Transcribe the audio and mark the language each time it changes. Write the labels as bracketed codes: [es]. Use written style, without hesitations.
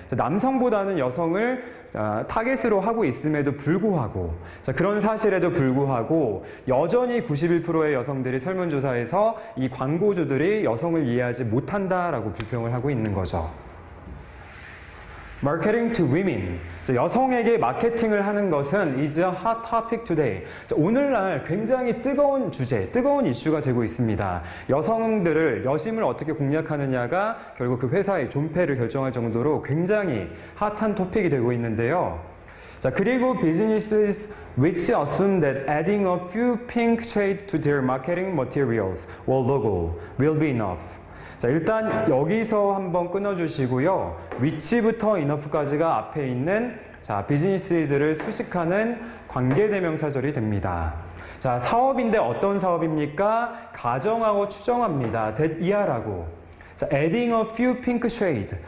[ko] 자, 남성보다는 여성을 타겟으로 하고 있음에도 불구하고 자, 그런 사실에도 불구하고 여전히 91%의 여성들이 설문조사에서 이 광고주들이 여성을 이해하지 못한다라고 불평을 하고 있는 거죠. [en] Marketing to women. [ko] 여성에게 마케팅을 하는 것은 [en] is a hot topic today. [ko] 오늘날 굉장히 뜨거운 주제, 뜨거운 이슈가 되고 있습니다. 여성들을, 여심을 어떻게 공략하느냐가 결국 그 회사의 존폐를 결정할 정도로 굉장히 핫한 토픽이 되고 있는데요. [en] 자, 그리고 businesses which assume that adding a few pink shades to their marketing materials or logo will be enough. [ko] 자, 일단 여기서 한번 끊어주시고요. which부터 enough까지가 앞에 있는 자, 비즈니스들을 수식하는 관계대명사절이 됩니다. 자, 사업인데 어떤 사업입니까? 가정하고 추정합니다. [en] that 이하라고. 자, adding a few pink shade.